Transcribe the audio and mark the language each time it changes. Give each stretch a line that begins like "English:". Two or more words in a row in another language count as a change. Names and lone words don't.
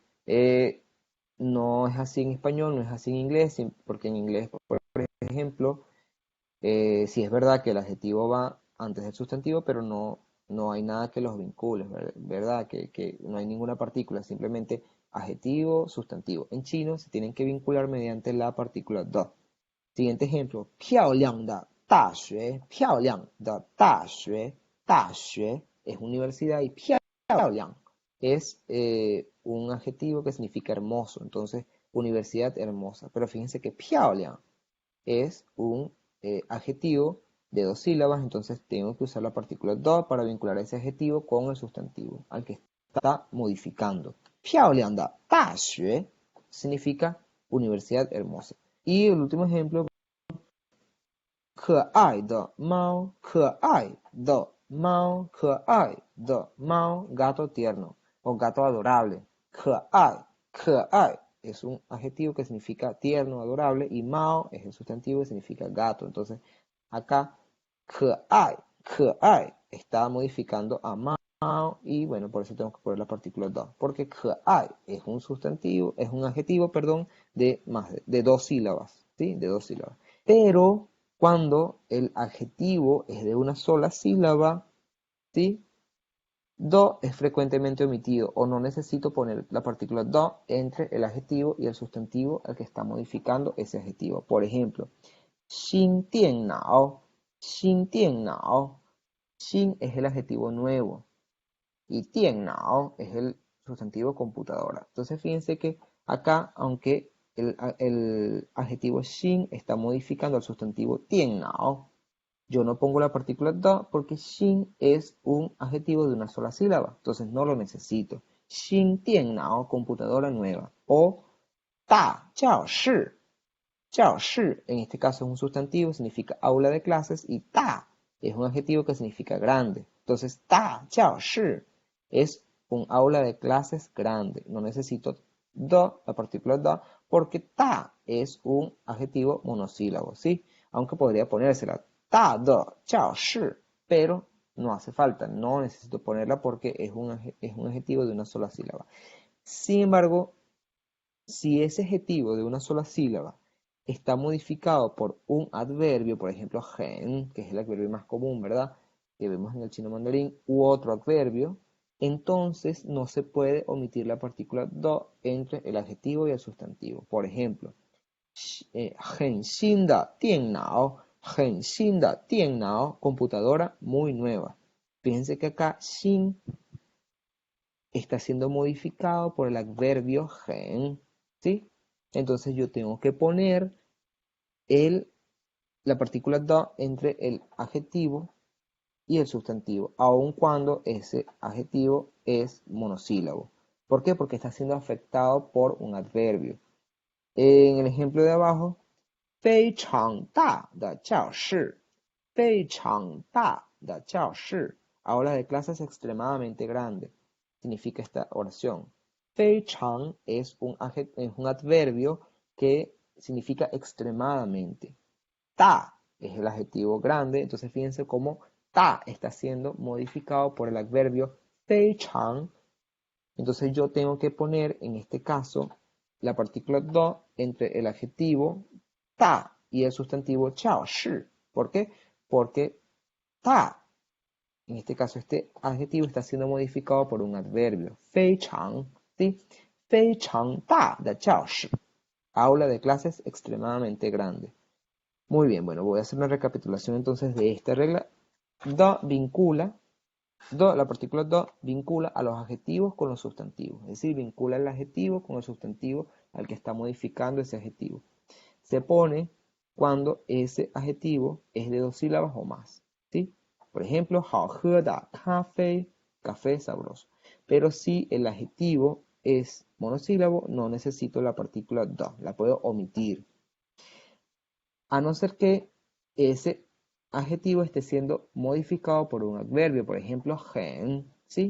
Spanish: No es así en español, no es así en inglés, porque en inglés, por ejemplo, sí es verdad que el adjetivo va antes del sustantivo, pero no hay nada que los vincule, ¿verdad? Que no hay ninguna partícula, simplemente adjetivo, sustantivo. En chino se tienen que vincular mediante la partícula da. Siguiente ejemplo,
Chinese: 漂亮的大学,
Spanish: 大学 es universidad y 漂亮 es un adjetivo que significa hermoso, entonces universidad hermosa. Pero fíjense que 漂亮 es un adjetivo de dos sílabas, entonces tengo que usar la partícula da para vincular ese adjetivo con el sustantivo al que está modificando.
Chinese: 漂亮的大学
Spanish: significa universidad hermosa. Y el último ejemplo,
Chinese: 可爱的猫，可爱的猫，可爱的猫,
Spanish: gato tierno o gato adorable. 可爱 es un adjetivo que significa tierno, adorable, y mao es el sustantivo que significa gato. Entonces, acá, 可爱 está modificando a mao, y bueno, por eso tengo que poner la partícula da, porque 可爱 es un sustantivo, es un adjetivo, perdón, de dos sílabas, ¿sí? De dos sílabas. Pero cuando el adjetivo es de una sola sílaba, ¿sí? Do es frecuentemente omitido o no necesito poner la partícula do entre el adjetivo y el sustantivo al que está modificando ese adjetivo. Por ejemplo,
Chinese: 新电脑, 新电脑,
Spanish: 新 es el adjetivo nuevo y 电脑 es el sustantivo computadora. Entonces fíjense que acá, aunque el adjetivo 新 está modificando al sustantivo 电脑, yo no pongo la partícula da porque 新 es un adjetivo de una sola sílaba, entonces no lo necesito.
Chinese: 新电脑,
Spanish: computadora nueva. O
Chinese: 大教室,
Spanish: 教室 en este caso es un sustantivo, significa aula de clases, y 大 es un adjetivo que significa grande. Entonces
Chinese: 大教室
Spanish: es un aula de clases grande. No necesito da, la partícula da, porque 大 es un adjetivo monosílabo, ¿sí? Aunque podría ponérsela
Chinese: 大的教室,
Spanish: pero no hace falta, no necesito ponerla porque es un adjetivo de una sola sílaba. Sin embargo, si ese adjetivo de una sola sílaba está modificado por un adverbio, por ejemplo, gen, que es el adverbio más común, ¿verdad? Que vemos en el chino mandarín, u otro adverbio, entonces no se puede omitir la partícula do entre el adjetivo y el sustantivo. Por ejemplo,
Chinese: 很新的电脑, 很新的电脑,
Spanish: computadora muy nueva. Fíjense que acá 新 está siendo modificado por el adverbio gen, ¿sí? Entonces yo tengo que poner la partícula da entre el adjetivo y el sustantivo, aun cuando ese adjetivo es monosílabo. ¿Por qué? Porque está siendo afectado por un adverbio. En el ejemplo de abajo,
Chinese: 非常大的教室, 非常大的教室,
Spanish: aula de clases extremadamente grande, significa esta oración. 非常 es un adverbio que significa extremadamente. Ta es el adjetivo grande, entonces fíjense cómo ta está siendo modificado por el adverbio 非常. Entonces yo tengo que poner, en este caso, la partícula do entre el adjetivo ta y el sustantivo 教室. ¿Por qué? Porque ta, en este caso este adjetivo está siendo modificado por un adverbio,
Chinese: 非常, ¿sí? 非常大的教室,
Spanish: aula de clases extremadamente grande. Muy bien, bueno, voy a hacer una recapitulación entonces de esta regla. Do vincula, la partícula do vincula a los adjetivos con los sustantivos, es decir, vincula el adjetivo con el sustantivo al que está modificando ese adjetivo. Se pone cuando ese adjetivo es de dos sílabas o más, ¿sí? Por ejemplo,
Chinese: 好喝的咖啡,
Spanish: café sabroso. Pero si el adjetivo es monosílabo, no necesito la partícula do, la puedo omitir. A no ser que ese adjetivo esté siendo modificado por un adverbio, por ejemplo, gen, ¿sí?